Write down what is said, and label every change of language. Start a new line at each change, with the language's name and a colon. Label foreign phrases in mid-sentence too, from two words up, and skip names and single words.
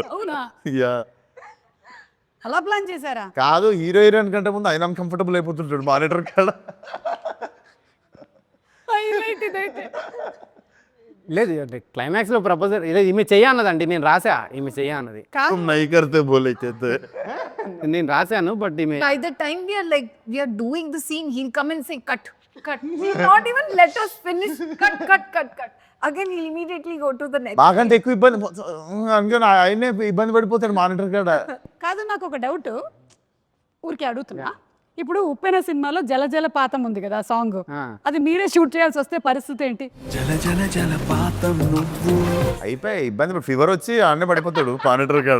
Telugu: అవునా యా అలా ప్లాన్ చేశారా కాదు హీరో హీరోయిన్ కంటే ముందు ఆయన కంఫర్టబుల్ అయిపోతుంటాడు మానిటర్ కాడ హైలైట్ ఇదైతే లేదు క్లైమాక్స్లో ప్రపోజల్ ఈమె చెయ్యన్నదండి నేను రాసా ఈమె చెయ్యన్నది నై కర్తే బోలే చేతే నేను రాశాను బట్ ఈమె
English: By the time we are doing the scene, he'll come and say cut. He'll not even let us finish. Cut. Again, he'll immediately go to the next.
Telugu: మాకంటే ఎక్కువ ఇబ్బంది అందుకని ఆయనే ఇబ్బంది పడిపోతాడు మానిటర్ కాడ కాదు నాకు ఒక డౌట్ ఊరికే అడుగుతున్నా ఇప్పుడు ఉప్పెన సినిమాలో జల జల పాతం ఉంది కదా సాంగ్ అది మీరే షూట్ చేయాల్సి వస్తే పరిస్థితి ఏంటి అయిపోయి ఇబ్బంది ఫీవర్ వచ్చి ఆడనే పడిపోతాడు మానిటర్ కాడ